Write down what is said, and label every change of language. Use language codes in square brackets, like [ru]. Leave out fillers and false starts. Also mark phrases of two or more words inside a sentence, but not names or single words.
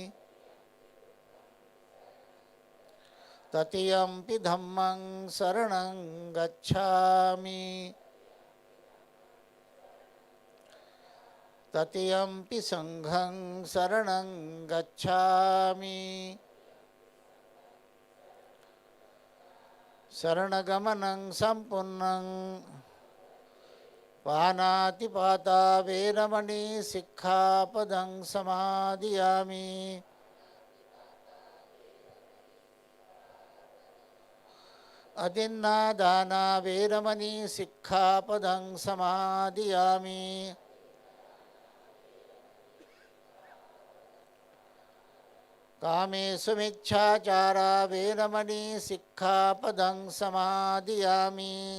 [pi] तृतीयंपि धम्मं शरणं गच्छामि, तृतीयंपि संघं शरणं गच्छामि, शरणगमनं संपूर्णं पानातिपाता वेरमणि सिक्खापदं समादियामि, अदिन्नादाना वेरमणि सिक्खापदं समादियामि, कामेषु मिच्छाचारा वेरमणि सिक्खापदं समादियामि,